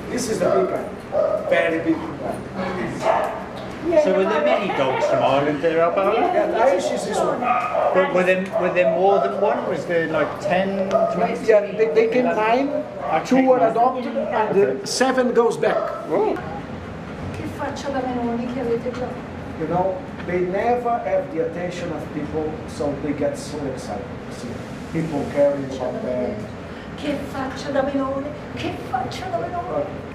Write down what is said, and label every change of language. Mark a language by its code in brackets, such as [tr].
[en] This is the big guy. Very big guy. So were there many dogs from Ireland there, Albano? Yeah, the Irish is this one. Were there more than one? Was there like 10, 20? Yeah, they came 9, 2 were adopted, and the 7 goes back. [it] Che faccia da menoni che avete già. [en] You know, they never have the attention of people, so they get so excited. See, people caring about them. [it] Che faccia da menone, che faccia da menone.